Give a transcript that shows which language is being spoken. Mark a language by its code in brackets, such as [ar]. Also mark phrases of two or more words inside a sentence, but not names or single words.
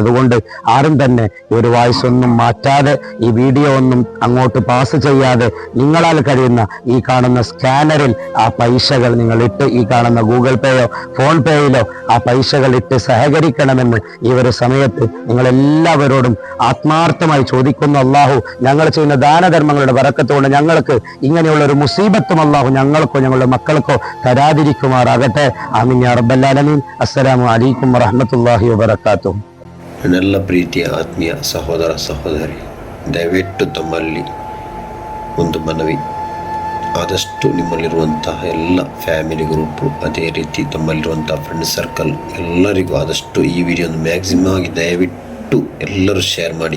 [ml] അതുകൊണ്ട് ആരും തന്നെ ഈ ഒരു വോയിസ് ഒന്നും മാറ്റാതെ, ഈ വീഡിയോ ഒന്നും അങ്ങോട്ട് പാസ് ചെയ്യാതെ, നിങ്ങളാൽ കഴിയുന്ന ഈ കാണുന്ന സ്കാനറിൽ ആ പൈസകൾ നിങ്ങൾ ഇട്ട്, ഈ കാണുന്ന ഗൂഗിൾ പേയോ ഫോൺ പേയിലോ ആ പൈസകൾ ഇട്ട് സഹകരിക്കണമെന്ന് ഈ ഒരു സമയത്ത് നിങ്ങൾ എല്ലാവരോടും ആത്മാർത്ഥമായി ചോദിക്കുന്നു. അല്ലാഹു ഞങ്ങൾ ചെയ്യുന്ന ദാനധർമ്മങ്ങളുടെ ബറക്കത്തോടെ ഞങ്ങൾക്ക് ഇങ്ങനെയുള്ള ഒരു മുസീബത്തും അല്ലാഹു ഞങ്ങൾക്കോ ഞങ്ങളുടെ മക്കൾക്കോ തരാതിരിക്കുമാറാകട്ടെ. [ar] آمين يا رب العالمين. السلام عليكم ورحمة الله وبركاته. [kn] ನನ್ನ ಪ್ರೀತಿಯ ಆತ್ಮೀಯ ಸಹೋದರ ಸಹೋದರಿ, ದಯವಿಟ್ಟು ತಮ್ಮಲ್ಲಿ ಒಂದು ಮನವಿ, ಆದಷ್ಟು ನಿಮ್ಮಲ್ಲಿರುವಂತಹ ಎಲ್ಲ [en] family group, [kn] ಅದೇ ರೀತಿ ತಮ್ಮಲ್ಲಿರುವಂಥ [en] friend circle [kn] ಎಲ್ಲರಿಗೂ ಆದಷ್ಟು ಈ ವಿಡಿಯೋನ ಮ್ಯಾಕ್ಸಿಮಮ್ ಆಗಿ ದಯವಿಟ್ಟು ಎಲ್ಲರೂ ಶೇರ್ ಮಾಡಿ.